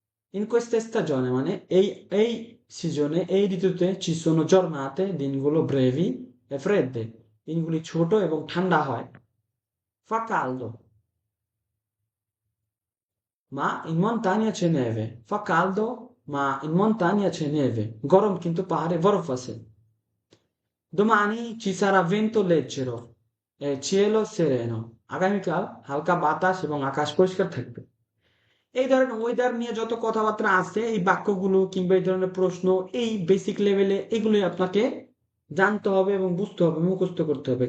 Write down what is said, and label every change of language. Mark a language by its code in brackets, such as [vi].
[it] In questa stagione [bn] মানে এই সিজনে, এই ঋতুতে [it] ci sono giornate, [bn] দিনগুলো [it] brevi e fredde, [bn] দিনগুলি ছোট এবং ঠান্ডা হয়। [it] Fa caldo, ma in montagna c'è neve. Fa caldo, ma in montagna c'è neve. [bn] গরম কিন্তু পাহাড়ে বরফ আছে। [it] Domani ci sarà vento leggero e cielo sereno. [bn] আগামীকাল হালকা বাতাস এবং আকাশ পরিষ্কার থাকবে। এই ধরনের ওয়েদার নিয়ে যত কথাবার্তা আছে, এই বাক্যগুলো কিংবা এই ধরনের প্রশ্ন, এই বেসিক লেভেলে এগুলোই আপনাকে জানতে হবে এবং বুঝতে হবে, মুখস্থ করতে হবে।